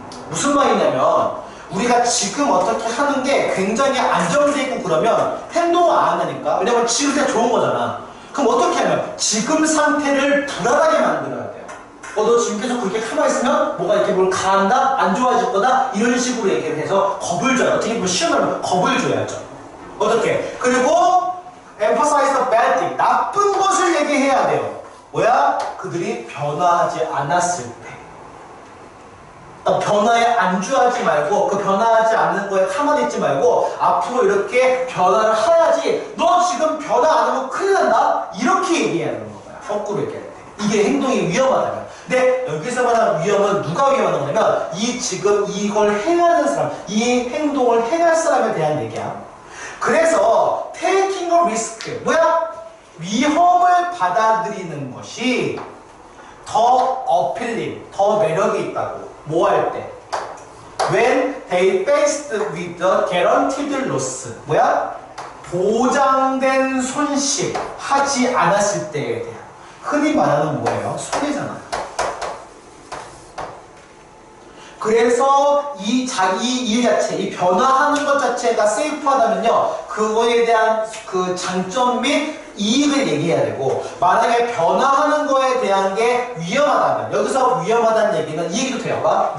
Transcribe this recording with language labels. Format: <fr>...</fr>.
<ko>무슨 말이냐면 우리가 지금 어떻게 하는 게 굉장히 안정되어 있고 그러면 행동을 안 하니까 왜냐면 지금 그냥 좋은 거잖아. 그럼 어떻게 하면 지금 상태를 불안하게 만들어야 돼요. 너 지금 계속 그렇게 가만히 있으면 뭐가 이렇게 뭘 가한다? 안 좋아질 거다? 이런 식으로 얘기를 해서 겁을 줘요. 어떻게 보면 쉬운 말로 겁을 줘야죠. 어떻게? 그리고</ko> <en>emphasize the bad thing.</en> <ko>나쁜 것을 얘기해야 돼요. 뭐야? 그들이 변화하지 않았을 때. 변화에 안주하지 말고 그 변화하지 않는 거에 가만히 있지 말고 앞으로 이렇게 변화를 해야지. 너 지금 변화 안 하면 큰일 난다? 이렇게 얘기해야 되는 거야. 거꾸로 얘기할 때. 이게 행동이 위험하다면. 근데 여기서 말하는 위험은 누가 위험한 거냐면 이 지금 이걸 행하는 사람, 이 행동을 행할 사람에 대한 얘기야. 그래서</ko> <en>taking a risk,</en> <ko>뭐야? 위험을 받아들이는 것이 더 appealing, 더 매력이 있다고. 뭐 할 때?</ko> <en>When they faced with the guaranteed loss.</en> <ko>뭐야? 보장된 손실 하지 않았을 때에 대한. 흔히 말하는 뭐예요? 손해잖아. 그래서 이 일 자체, 이 변화하는 것 자체가 세이프하다면요, 그거에 대한 그 장점 및 이익을 얘기해야 되고, 만약에 변화하는 거에 대한 게 위험하다면, 여기서 위험하다는 얘기는, 이 얘기도 돼요.</ko>